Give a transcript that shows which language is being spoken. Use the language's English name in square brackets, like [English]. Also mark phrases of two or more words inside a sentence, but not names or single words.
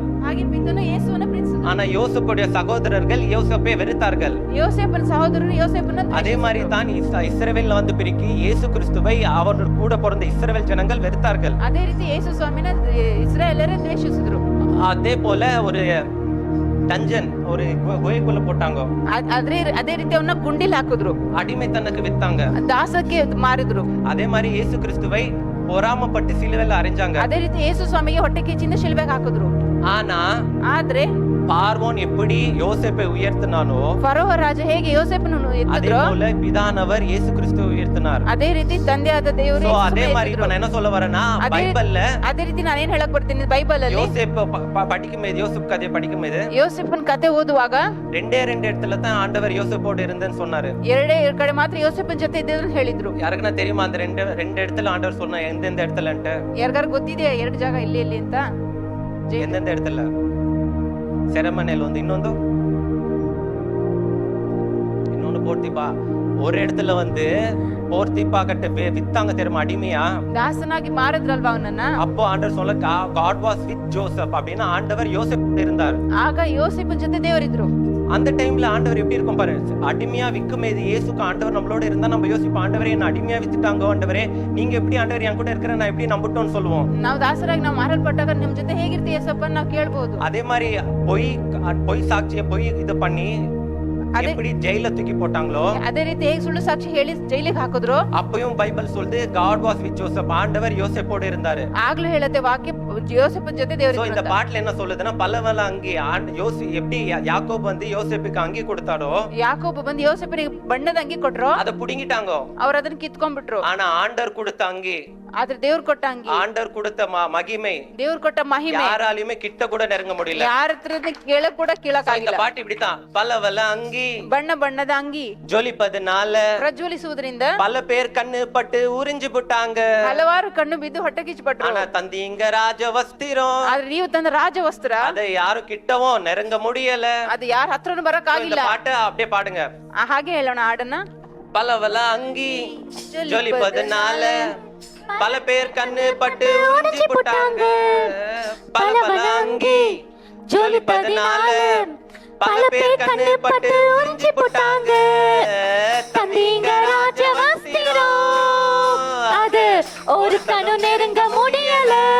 [Tamil] ஆனா யோசேப்புடைய சகோதரர்கள் யோசேப்பை வெறுத்தார்கள். அதே மாதிரி தான் இஸ்ரவேல்ல வந்து பிரிக்கி இயேசு கிறிஸ்துவை அவர் கூட பிறந்த இஸ்ரவேல் ஜனங்கள் வெறுத்தார்கள். அதே போல ஒரு டஞ்சன், ஒரு குகைக்குள்ள போட்டாங்க. [Kannada] ಅದೇ ರೀತಿ ಅವನ್ನ ಗುಂಡಿಲ್ ಹಾಕಿದ್ರು, [Tamil] அடிமைத்தனக்கு வித்தாங்க. [Kannada] ದಾಸಕ್ಕೆ ಮಾರಿದ್ರು. [Tamil] அதே மாதிரி இயேசு கிறிஸ்துவை பொறாமப்பட்டு சிலுவையில அறைஞ்சாங்க. [Kannada] ಅದೇ ರೀತಿ ಯೇಸು ಸ್ವಾಮಿಗೆ ಹೊಟ್ಟೆ ಕಿಚ್ಚಿಂದ ಶಿಲ್ಬೆಗೆ ಹಾಕಿದ್ರು. [Tamil] ஆனா [Kannada] ಆದ್ರೆ [Tamil] பார்வோன் எப்படி யோசேப்பை உயர்த்தினானோ [Kannada] ಫರೋಹ ರಾಜ ಹೇಗೆ ಯೋಸೇಫನನ್ನು [Tamil] அதே [Kannada] ಎತ್ತಿದ್ರು [Tamil] போல பிதானவர் இயேசு கிறிஸ்துவை உயர்த்தினார். [Kannada] ಅದೇ ರೀತಿ ತಂದೆಯಾದ ದೇವರು So, ಯೇಸು [Tamil] அதே [Kannada] ಸ್ವಾಮಿಯನ್ನು [Tamil] மாதிரி இப்ப [Kannada] ಎತ್ತಿದ್ರು. [Tamil] நான் என்ன சொல்ல வரேன்னா பைபிள்ல [Kannada] ಅದೇ ರೀತಿ ನಾನು ಏನ್ ಹೇಳಕ್ ಬರ್ತೀನಿ ಬೈಬಲ್ ಅಲ್ಲಿ [Tamil] யோசேப் படிக்கும்போது யோசேப் கதையை படிக்கும்போது [Kannada] ಯೋಸೇಫನ್ ಕತೆ ಓದುವಾಗ [Tamil] ரெண்டே இடத்துல தான் ஆண்டவர் யோசேப்போடு இருந்தேன்னு சொன்னாரு. [Kannada] ಎರಡೇ ಕಡೆ ಮಾತ್ರ ಯೋಸೇಫನ್ ಜೊತೆ ಇದ್ದಿದ್ರು ಹೇಳಿದ್ರು. [Tamil] யாருக்குன்னா தெரியுமா அந்த ரெண்டு இடத்துல ஆண்டவர் சொன்ன எந்தெந்த இடத்துலன்ட்டு? [Kannada] ಯಾರಿಗಾರು ಗೊತ್ತಿದೆಯಾ ಎರಡು ಜಾಗ ಇಲ್ಲಿ ಇಲ್ಲಿ ಅಂತ? [Tamil] எந்தெந்த இடத்துல? செரமனியில் வந்து இன்னொன்று போர்த்திப்பா. ஒரு இடத்துல வந்து போர்த்திப்பா கட்ட வித்தாங்க தெரியுமா அடிமையா? [Kannada] ದಾಸನಾಗಿ ಮಾರಿದ್ರಲ್ವಾ ಅವನನ್ನ. [Tamil] அப்போ ஆண்டவர் சொல்ல [English] God was with Joseph [Tamil] அப்படின்னா ஆண்டவர் யோசேப் இருந்தார். [Kannada] ಆಗ ಯೋಸೇಫನ್ ಜೊತೆ ದೇವರಿದ್ರು. [Tamil] அந்த டைம்ல ஆண்டவர் எப்படி இருக்கும் பாரு. அடிமையா விக்கும்போது இயேசுக்கு ஆண்டவர் நம்மளோட இருந்தா நம்ம யோசிப்போம், ஆண்டவரே என்ன அடிமையா வித்துட்டாங்க, ஆண்டவரே நீங்க எப்படி ஆண்டவர் என் கூட இருக்கிற நான் எப்படி நம்பட்டோம்னு சொல்லுவோம். [Kannada] ನಾವು ದಾಸರಾಗಿ ನಾವು ಮಾರಲ್ಪಟ್ಟಾಗ ನಿಮ್ ಜೊತೆ ಹೇಗಿರ್ತೀಯ ಯೇಸಪ್ಪ ನಾವು ಕೇಳ್ಬೋದು. [Tamil] அதே மாதிரி பொய் சாட்சியை பொய் இது பண்ணி எப்படி ஜெயில தூக்கி போட்டாங்களோ [Kannada] ಅದೇ ರೀತಿ ಹೇಗೆ ಸುಳ್ಳು ಸಾಕ್ಷಿ ಹೇಳಿ ಜೈಲಿಗೆ ಹಾಕಿದ್ರು [Tamil] அப்பயும் பைபிள் சொல்லுது [English] God was with Joseph, [Tamil] ஆண்டவர் யோசேப்போடு இருந்தாரு. [Kannada] ಆಗ್ಲೂ ಹೇಳುತ್ತೆ ವಾಕ್ಯ ಯೋಸೇಫನ್ ಜೊತೆ சோ ದೇವರು [Tamil] இந்த பாட்டுல என்ன சொல்லுதுன்னா பலவல அங்கி எப்படி யாக்கோபு வந்து யோசேப்புக்கு அங்கி கொடுத்தாரோ [Kannada] ಯಾಕೋಬ ಬಂದು ಯೋಸೇಫನಿಗೆ ಬಣ್ಣದ ಅಂಗಿ ಕೊಟ್ರು, [Tamil] அத புடிங்கிட்டாங்க. [Kannada] ಅವ್ರ ಅದನ್ನ ಕಿತ್ಕೊಂಡ್ಬಿಟ್ರು. [Tamil] ஆனா ஆண்டவர் கொடுத்த அங்கி, [Kannada] ಆದ್ರೆ ದೇವ್ರು ಕೊಟ್ಟ ಅಂಗಿ, [Tamil] ஆண்டவர் கொடுத்த மகிமை [Kannada] ದೇವ್ರು ಕೊಟ್ಟ ಮಹಿಮೆ [Tamil] யாராலையுமே கிட்ட கூட நெருங்க முடியல. [Kannada] ಯಾರ ಹತ್ರ ಕೇಳಕ್ ಕೂಡ [Tamil] இந்த [Kannada] ಕೇಳಕ್ಕಾಗಿಲ್ಲ. [Tamil] பாட்டு இப்படித்தான், பலவல அங்கி [Kannada] ಬಣ್ಣ ಬಣ್ಣದ ಅಂಗಿ [Tamil] ஜொலிப்பதுனால [Kannada] ಪ್ರಜ್ವಲಿಸುವುದರಿಂದ [Tamil] பல பேர் கண்ணு பட்டு உறிஞ்சு போட்டாங்க. [Kannada] ಹಲವಾರು ಕಣ್ಣು ಬಿದ್ದು ಹೊಟ್ಟೆ ಕಿಚ್ಚುಪಟ್ರು. [Tamil] ஆனா தந்தீங்க ராஜ வஸ்திரம், [Kannada] ಆದ್ರೆ ನೀವು ತಂದ ರಾಜವಸ್ತ್ರ [Tamil] அதை யாரும் கிட்டவும் நெருங்க முடியல. [Kannada] ಅದು ಯಾರ ಹತ್ರನು ಬರಕ್ [Tamil] இந்த [Kannada] ಆಗಿಲ್ಲ. [Tamil] பாட்டை அப்படியே பாடுங்க. [Kannada] ಹಾಗೆ ಹೇಳೋಣ ಹಾಡನ್ನ. [Tamil] பலவல அங்கி ஜொலிப்பதுனால பல பேர் கண்ணு பட்டு உறிஞ்சு போட்டாங்க. பலவல அங்கி ஜொலிப்பதுனால பல பேர் கண்ணு பட்டு உறிஞ்சு போட்டாங்க. தந்தீங்க ராஜ வஸ்திரம், அது ஒரு கணு நெருங்க முடியல.